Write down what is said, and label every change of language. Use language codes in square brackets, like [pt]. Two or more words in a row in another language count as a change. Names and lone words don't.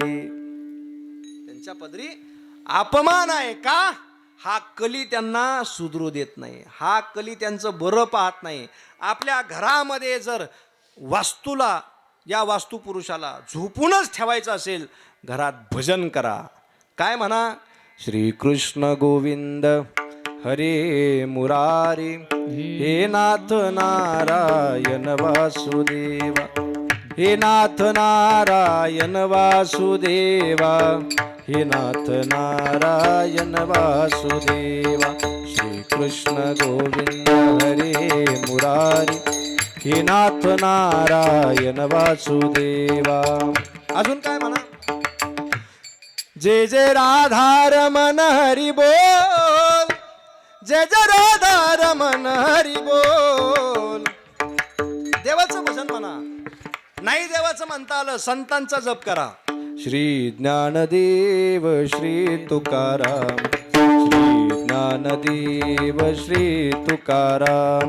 [mr] त्यांच्या पदरी अपमान आहे. का? हा कली त्यांना सुधरू देत नाही. हा कली त्यांचं बरं पाहत नाही. आपल्या घरामध्ये जर वास्तूला या वास्तुपुरुषाला झोपूनच ठेवायचं असेल घरात भजन करा. काय म्हणा? [sa] श्री कृष्ण गोविंद हरे मुरारी हे नाथ नारायण वासुदेवा हे नाथ नारायण वासुदेवा हे नाथ नारायण वासुदेवा श्री कृष्ण गोविंद हरे मुरारी हे नाथ नारायण वासुदेवा. [mr] अजून काय म्हणा? [sa] जय जय राधा रमण हरी बोल जय जय राधा रमण हरी बोल. [mr] देवाचं भजन म्हणा. नाही देवाचं म्हणता आलं संतांचा जप करा. श्री ज्ञानदेव श्री तुकाराम श्री ज्ञानदेव श्री तुकाराम.